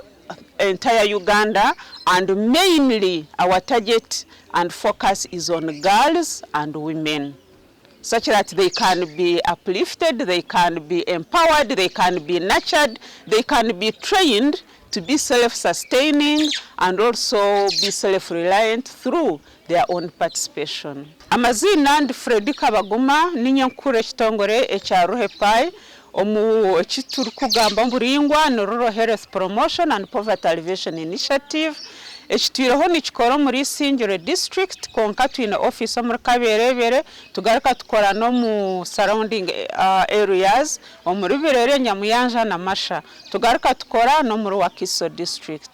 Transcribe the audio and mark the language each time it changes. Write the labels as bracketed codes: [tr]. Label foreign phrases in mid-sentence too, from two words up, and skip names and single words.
[en] entire Uganda, and mainly our target and focus is on girls and women, such that they can be uplifted, they can be empowered, they can be nurtured, they can be trained to be self-sustaining and also be self-reliant through their own participation. [nyn] Amazina ndi Fredi Kabaguma ninyankuru ekitongore ekya Ruhepai omu ekituru kugamba mburingwa ni Rural Health Promotion and Poverty Alleviation Initiative. Ekitwireho nikikora muri Isingiro district konka twine office omuri Kaberebere tugaruka tukora no mu [en] surrounding areas [nyn] omuri Birere, Nyamuyanja na Masha tugaruka tukora no muri Wakiso district.